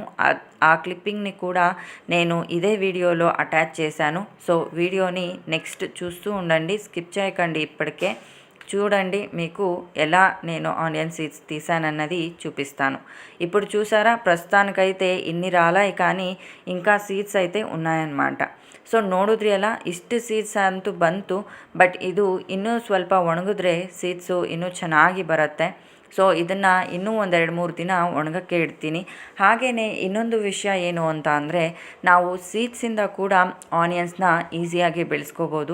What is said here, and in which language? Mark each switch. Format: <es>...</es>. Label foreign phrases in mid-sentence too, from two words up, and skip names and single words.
<te>ఆ క్లిప్పింగ్ని కూడా నేను ఇదే వీడియోలో అటాచ్ చేశాను. సో వీడియోని నెక్స్ట్ చూస్తూ ఉండండి, స్కిప్ చేయకండి. ఇప్పటికే చూడండి, మీకు ఎలా నేను</te> <en>onion seeds</en> <te>తీసానన్నది చూపిస్తాను. ఇప్పుడు చూసారా, ప్రస్తుతానికైతే ఇన్ని రాలాయి, కానీ ఇంకా ಸೀಡ್ಸ್ అయితే ఉన్నాయన్నమాట.</te> <kn>ಸೊ ನೋಡಿದ್ರಿ ಅಲ್ಲ, ಇಷ್ಟು ಸೀಡ್ಸ್ ಅಂತೂ ಬಂತು. ಬಟ್ ಇದು ಇನ್ನೂ ಸ್ವಲ್ಪ ಒಣಗಿದ್ರೆ ಸೀಡ್ಸು ಇನ್ನೂ ಚೆನ್ನಾಗಿ ಬರುತ್ತೆ. ಸೊ ಇದನ್ನು ಇನ್ನೂ 1-2-3 ದಿನ ಒಣಗಕ್ಕೆ ಇಡ್ತೀನಿ. ಹಾಗೆಯೇ ಇನ್ನೊಂದು ವಿಷಯ ಏನು ಅಂತ ಅಂದರೆ, ನಾವು ಸೀಡ್ಸಿಂದ ಕೂಡ ಆನಿಯನ್ಸ್ನ ಈಸಿಯಾಗಿ ಬೆಳೆಸ್ಕೋಬೋದು.</kn>